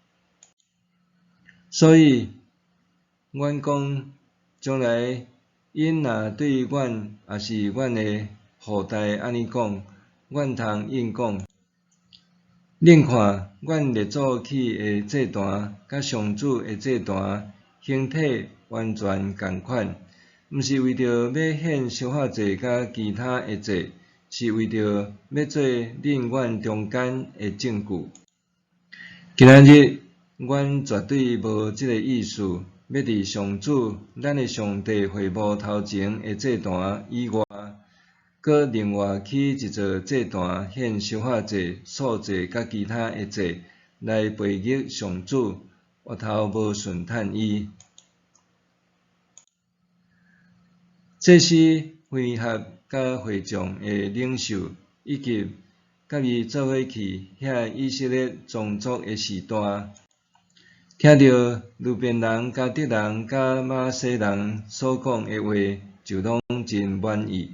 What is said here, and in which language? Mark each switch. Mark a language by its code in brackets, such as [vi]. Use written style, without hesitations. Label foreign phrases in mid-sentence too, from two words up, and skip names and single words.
[nan] 所以，阮讲，将来因若对阮也是阮的后代安尼讲，阮通应讲：恁看，阮列祖起的祭坛，甲上主的祭坛形体完全共款，毋是为着要献烧化祭甲其他的祭。是为着要做恁阮中间的证据。今仔日，阮绝对无即个意思，要伫上主咱的上帝会幕头前的祭坛以外，搁另外起一座祭坛献烧化祭、素祭甲其他的祭，来背逆上主，额头无顺趁伊。这是会合甲会众的领袖，以及甲伊做伙去遐以色列宗族的时代，听到路边人、迦得人、甲玛拿西人所讲的话，就拢真满意。